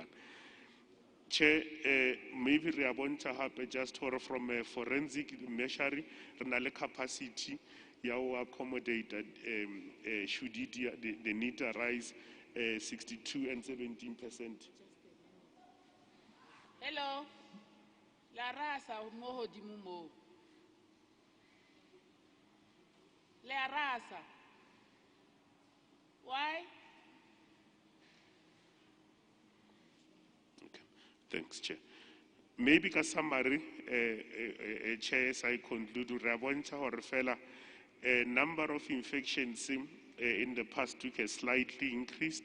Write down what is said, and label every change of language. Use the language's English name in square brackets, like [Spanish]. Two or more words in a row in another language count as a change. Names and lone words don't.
[English] Chair, maybe we are going to have just from a forensic measure, renal capacity, ya accommodate should the need arise 62 and 17%. Hello, la raza mo hodimo mo. La raza. Why? Okay, thanks, Chair. Maybe a summary, Chair, as I conclude, a number of infections in the past week has slightly increased.